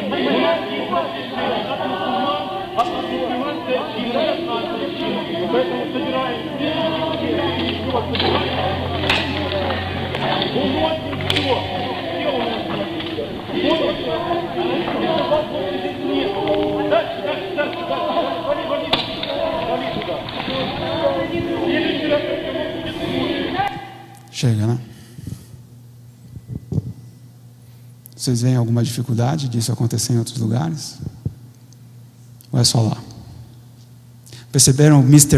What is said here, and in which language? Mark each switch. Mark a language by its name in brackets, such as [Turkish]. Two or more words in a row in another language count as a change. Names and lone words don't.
[Russian] У нас есть разрешение от мусульман, от мусульманской общины, от нашей общины. Поэтому собираем все, уносим все у нас. Дальше. [Portuguese] Chega, né? Vocês veem alguma dificuldade disso acontecer em outros lugares? Ou é só lá? Perceberam o Mr.